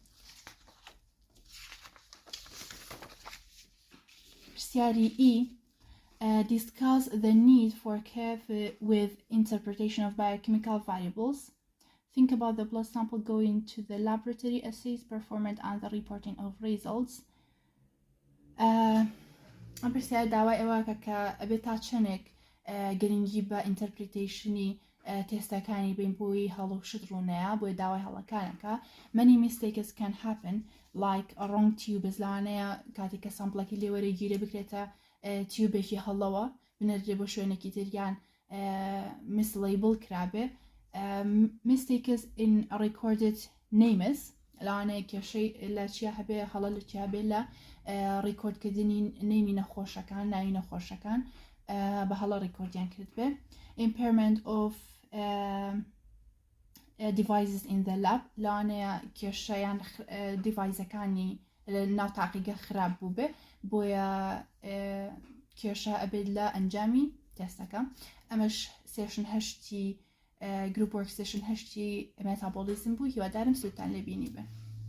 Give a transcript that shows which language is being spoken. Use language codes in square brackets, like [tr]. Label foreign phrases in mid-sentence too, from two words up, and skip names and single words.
[en] پرسیاری E discuss the need for care with interpretation of biochemical variables. Think about the blood sample going to the laboratory assays performed and the reporting of results. [ckb] ئەم پرسیار داوای ئەوەکە کە ئەبێ تا چەندێک گرنگی بە ئینتەرپریتیشنی تێستەکانی بین بۆی هەڵەوشت ڕوونەیە بۆی داوای هەڵەکانەکە. [en] Many mistakes can happen like a wrong tubes [ckb] لەوانەیە کاتێک کە سامپڵەکی لێوەرەگیرێ بکرێتە تیوبێکی هەڵەوە بنەرێ بۆ شوێنێکی تریان mislabel کرابێ. [en] Mistakes in recorded names [ckb] لەوانەیە کێشەی لە چیا هەبێ هەڵە لە چیا بێ لە ڕیکۆردکردنی نێمی نەخۆشەکان ناوی نەخۆشەکان بە هەڵە ڕیکۆردیان کرد بێ. [en] Impairment of devices in the lab [ckb] لەوانەیە کێشەیان دیڤایزەکانی ناو تاقیگە خراپ بوو بێ بۆیە کێشە ئەبێت لە ئەنجامی تێستەکە. ئەمەش سێشن هەشتی گروپ وەرک سێشن هەشتی مێتابۆلیزم بوو هیوادارم سوودتان لێبینی بێ.